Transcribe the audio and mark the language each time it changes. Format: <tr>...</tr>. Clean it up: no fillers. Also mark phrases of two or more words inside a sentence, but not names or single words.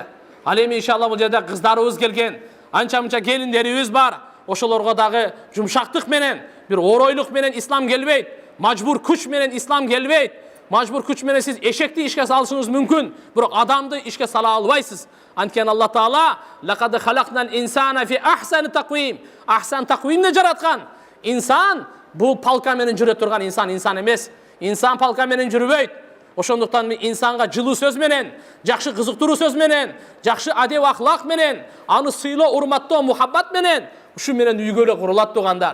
<ky>Ал эми иншалла бул жерде кыздарыбыз келген, анча-мынча келиндерибиз бар. Ошолорго дагы жумшактык менен, бир оройлук менен ислам келбейт. Мажбур күч менен ислам келбейт. Мажбур күч менен сиз эшекти ишке салышыңыз мүмкүн, бирок адамды ишке сала албайсыз. Анткени Алла Таала</ky> <ar>لقد خلقنا الإنسان في أحسن تقويم. أحسن تقويم</ar> <ky>жараткан. Инсан бул палка менен жүрө турган инсан эмес. Инсан палка менен жүрбөйт. Ошондуктан мен инсанга жылуу сөз менен, жакшы кызыктыруу сөз менен, жакшы адеп ахлак менен, аны сыйлоо, урматтоо, мухаббат менен, ушу менен үйгө эле курулат туугандар.</ky>